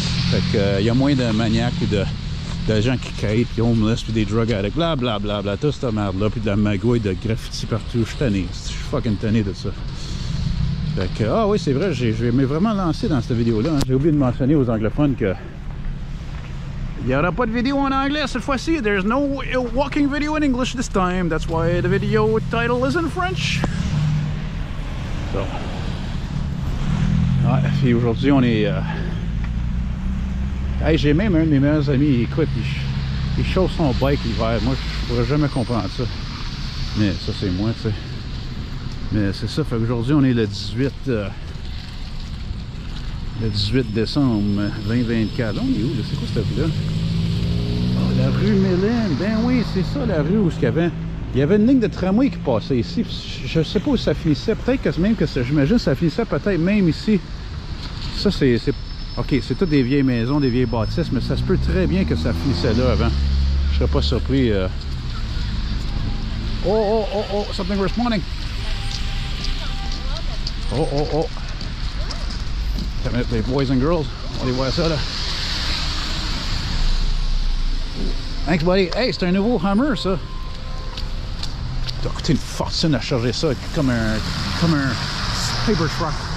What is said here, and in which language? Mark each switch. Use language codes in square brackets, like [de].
[fr] Fait que il y a moins de maniaques ou de gens qui quittent, puis [en] homeless, [fr] puis des [en] drug addicts, [fr] blablabla, tout cette merde-là, puis de la magouille, de graffiti partout. Je suis tanné, je suis fucking tanné de ça. Fait que, ah oui, c'est vrai, je vais vraiment lancer dans cette vidéo-là. Hein. J'ai oublié de mentionner aux anglophones que il n'y aura pas de vidéo en anglais cette fois-ci. [en] There's no walking video in English this time. That's why the video title is in French. So. [fr] Ouais, puis aujourd'hui, on est... Hey, j'ai même un de mes meilleurs amis, écoute, il chauffe son bike l'hiver. Moi, je pourrais jamais comprendre ça. Mais ça, c'est moi, tu sais. Mais c'est ça, fait qu'aujourd'hui, on est le 18 décembre 2024. On est où? C'est quoi cette rue-là? Oh, la rue Mélène. Ben oui, c'est ça, la rue où il y avait une ligne de tramway qui passait ici. Je sais pas où ça finissait. Peut-être que même que j'imagine que ça finissait peut-être même ici. Ça, c'est... OK, c'est toutes des vieilles maisons, des vieilles bâtisses, mais ça se peut très bien que ça finissait là avant. Je serais pas surpris [en] Oh, something responding. Oh. [fr] Les [en] boys and girls, [fr] on les voit ça là. [en] Thanks buddy. [fr] Hey, c'est un nouveau Hummer ça. Ça a coûté une fortune à charger ça comme un Cybertruck.